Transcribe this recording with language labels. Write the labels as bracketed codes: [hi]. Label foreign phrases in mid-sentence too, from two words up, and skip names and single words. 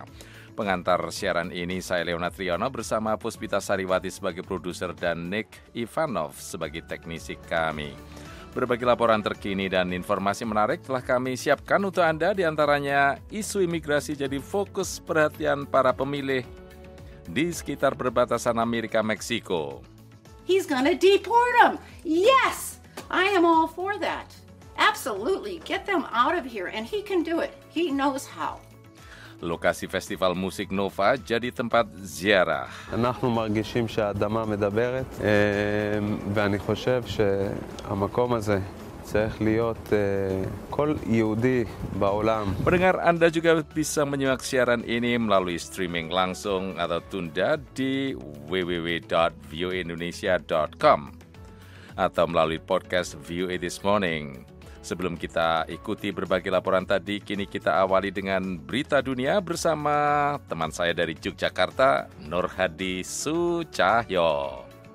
[id] Pengantar siaran ini saya Leonard Triono bersama Puspita Sariwati sebagai produser dan Nick Ivanov sebagai teknisi kami. Berbagai laporan terkini dan informasi menarik telah kami siapkan untuk Anda, diantaranya isu imigrasi jadi fokus perhatian para pemilih di sekitar perbatasan Amerika-Meksiko. [en] He's gonna deport them. Yes, I am all for that. Absolutely, get them out of here, and he can do it. He knows how. [id] Lokasi festival musik Nova jadi tempat ziarah. [he] אנחנו מרגישים שהאדמה מדברת, ואני חושב שהמקום הזה צריך להיות כל יהודי בעולם. [id] Pendengar, Anda juga bisa menyimak siaran ini melalui streaming langsung atau tunda di www.voaindonesia.com atau melalui podcast VOA This Morning. Sebelum kita ikuti berbagai laporan tadi, kini kita awali dengan berita dunia bersama teman saya dari Yogyakarta, Nur Hadi Sucahyo.